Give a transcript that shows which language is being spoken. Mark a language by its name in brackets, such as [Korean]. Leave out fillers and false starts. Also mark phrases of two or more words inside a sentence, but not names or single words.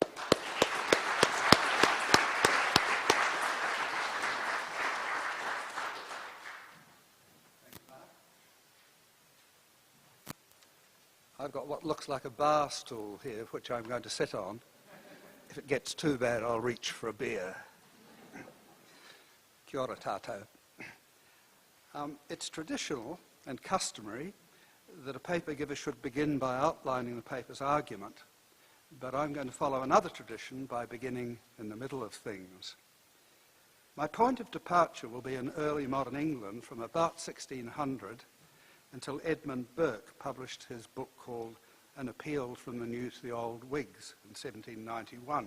[English] I've got what looks like a bar stool here, which I'm going to sit on. If it gets too bad, I'll reach for a beer. [Māori] Kia ora tātou. [English] It's traditional and customary that a paper giver should begin by outlining the paper's argument, but I'm going to follow another tradition by beginning in the middle of things. My point of departure will be in early modern England from about 1600 until Edmund Burke published his book called An Appeal from the New to the Old Whigs in 1791.